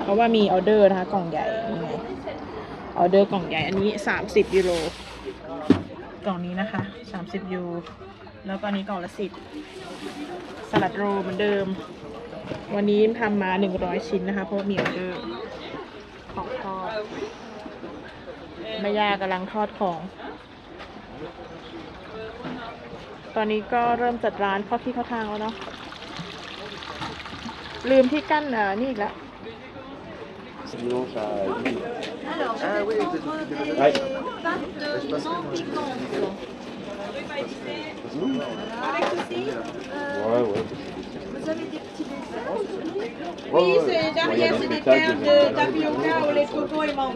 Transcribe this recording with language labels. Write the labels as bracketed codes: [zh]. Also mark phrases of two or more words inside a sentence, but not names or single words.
[th] ราะว่ามีออเดอร์นะคะกล่องใหญ่ยังไงออเดอร์กล่องใหญ่อันนี้30 ยูโรกล่องนี้นะคะ30 ยูแล้วก็อันนี้กล่องละ10สลัดโรลเหมือนเดิมวันนี้ทำมา100 ชิ้นนะคะเพราะมีออเดอร์ของทอดแม่ย่ากำลังทอดของตอนนี้ก็เริ่มจัดร้านเข้าที่เข้าทางแล้วเนาะลืมที่กั้นนี่อีกแล้ว [fr] Dimanche à midi. Alors, Ah oui, prendre des Ouais. pâtes non piquantes. Avec aussi, Ouais, ouais. vous avez des petits desserts aujourd'hui? Oui, c'est derrière, c'est des perles de tapioca au lait de coco et mangue.